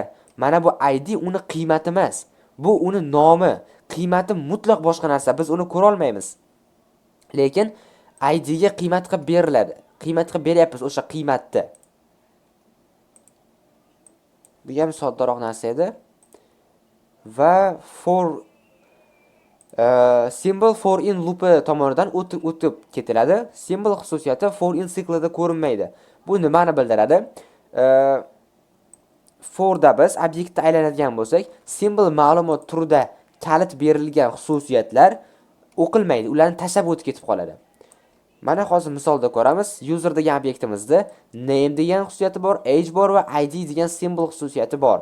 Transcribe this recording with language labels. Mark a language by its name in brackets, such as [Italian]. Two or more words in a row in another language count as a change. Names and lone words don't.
[Uzbek] Mana bu id uni qiymati emas. Bu uni nomi, qiymati mutlaq boshqa narsa. Biz uni ko'ra olmaymiz. Lekin id ga qiymat qilib beriladi. Qiymat qilib beryapmiz o'sha qiymatni. Bu ham soddaroq narsa edi. Va [English] symbol for in loop [Uzbek] tomonidan o'tib ketiladi. Symbol xususiyati [English] for in [Uzbek] siklida ko'rinmaydi. Bu nimani bildiradi? Forda biz obyektni aylanadigan bo'lsak, symbol ma'lumot turida kalit berilgan xususiyatlar o'qilmaydi, ularni tashlab o'tib ketib qoladi. Mana hozir misolda ko'ramiz. User degan obyektimizda name degan xususiyati bor, age bor va id degan simbol xususiyati bor.